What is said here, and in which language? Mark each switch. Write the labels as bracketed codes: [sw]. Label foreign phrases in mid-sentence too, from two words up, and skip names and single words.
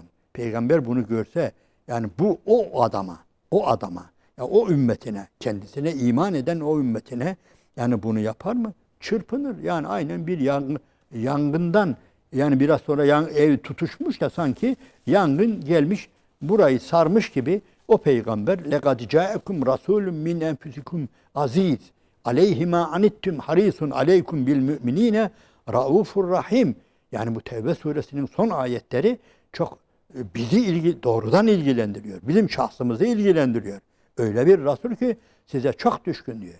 [tr] Peygamber bunu görse yani bu o adama ya o ümmetine kendisine iman eden o ümmetine yani bunu yapar mı? Çırpınır. Yani aynen bir yangından yani biraz sonra ev tutuşmuş da sanki yangın gelmiş burayı sarmış gibi o peygamber [ar] لَقَدْ جَاءَكُمْ رَسُولٌ مِنْ اَنْفُسِكُمْ عزيز عليه ما عنتم حريص عليكم بالمؤمنين رءوف رحيم. [tr] Yani bu Tevbe suresinin son ayetleri çok bizi doğrudan ilgilendiriyor. Bizim şahsımızı ilgilendiriyor. Öyle bir Resul ki size çok düşkün diyor.